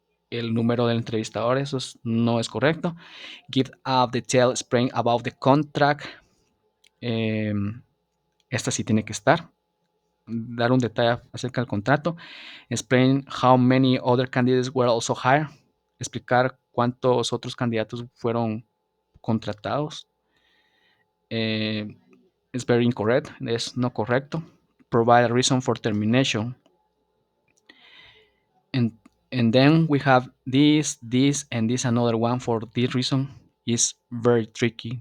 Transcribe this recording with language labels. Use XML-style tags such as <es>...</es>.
<es>El número del entrevistador, eso no es correcto.</es> <en>Give a detailed explain about the contract.</en> <es>Eh, esta sí tiene que estar. Dar un detalle acerca del contrato.</es> <en>Explain how many other candidates were also hired.</en> <es>Explicar cuántos otros candidatos fueron contratados.</es> <en>It's very incorrect.</en> <es>Es no correcto.</es> <en>Provide a reason for termination. And and then we have this and this another one for this reason is very tricky.</en>